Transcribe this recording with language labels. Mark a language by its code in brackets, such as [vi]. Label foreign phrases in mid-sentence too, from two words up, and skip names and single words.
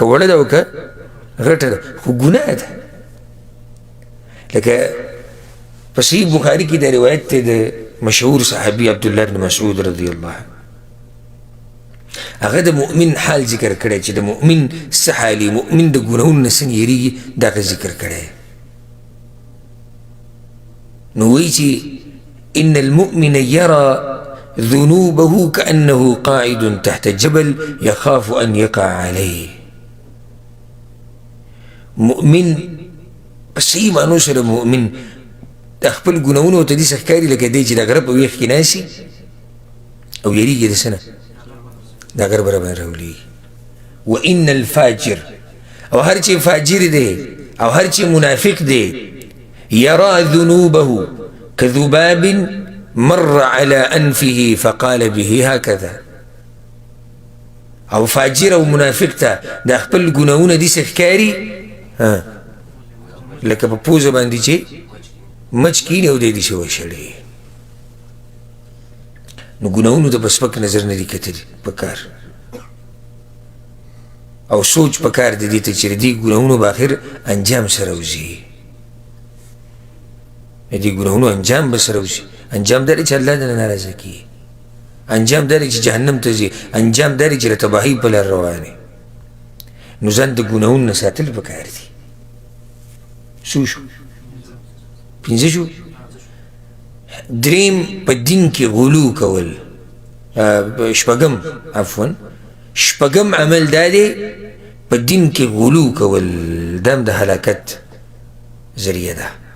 [ps] وړه ده او که غټه ده خو ګناه ده لکه په صحیح بخاري کې دا روایت دی د مشهور صحابي عبدالله بن مسعود رضی الله عنه هغه د مؤمن حال ذکر کړی چې د مؤمن څه حالي مؤمن د ګناهونو نه څنګه یېرېږي دا هغه ذکر کړی نو وایي چې [ar] إن المؤمن يرى ذنوبه كأنه قاعد تحت جبل يخاف أن يقع عليه [ps] مؤمن صحیح معنو سره مؤمن د خپل ګناهونو ته داسې ښکاري لکه دی چې د غره په ویښ کې ناستي او یېرېږي د څه نه دا غر به راباندې راولېږي [ar] وإن الفاجر [ps] او هر چې فاجر دی او هر چې منافق دی [ar] يرى ذنوبه كذباب مر على أنفه فقال به هكذا [ps] او فاجر او منافق ته د خپل ګناهونه داسې ښکاري لکه په پوزه باندې چې مچ کیني او دی داسې وشړي نو ګناهونو ته په سپک نظر نه دي کتلي پکار او سوچ پکار دی دې ته چې د دې ګناهونو به آخر انجام سره وځي د دې ګناهونو انجام به سره وځي انجام دا دی چې الله دې ناراضه کړي انجام دا دی چې جهنم ته ځي انجام دا دی چې د تباهۍ په لار روان نو ځان د ګناهونو نه ساتل پکار دي څو شو پنځه شو دریم په دین کې غلو کول شپږم عمل دا دی په دین کې غلو کول دا هم د هلاکت ذریعه ده